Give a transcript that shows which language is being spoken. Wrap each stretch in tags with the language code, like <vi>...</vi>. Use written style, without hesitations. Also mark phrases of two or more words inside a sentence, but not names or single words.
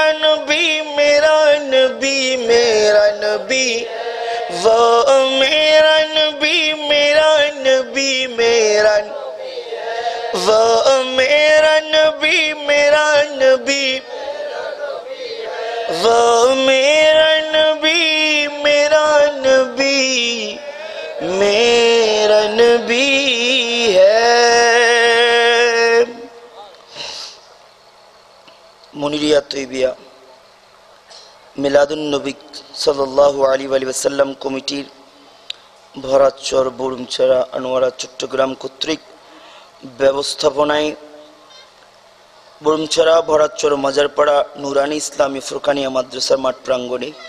<ur>نبی میرا نبی میرا نبی وہ میرا نبی میرا نبی میرا وہ میرا نبی میرا نبی وہ میرا نبی میرا نبی میرا نبی ہے۔</ur> <bn>منیریہ طیبیہ মিলাদ নবী সাল্লাল্লাহু আলাইহি ওয়াসাল্লাম কমিটির ভরাচর বরুমছড়া আনোয়ারা চট্টগ্রাম কর্তৃক ব্যবস্থাপনায় বরুমছড়া ভরাচর মাজারপাড়া নুরানি ইসলামী ফুরকানিয়া মাদ্রাসার মাঠ প্রাঙ্গণে</bn>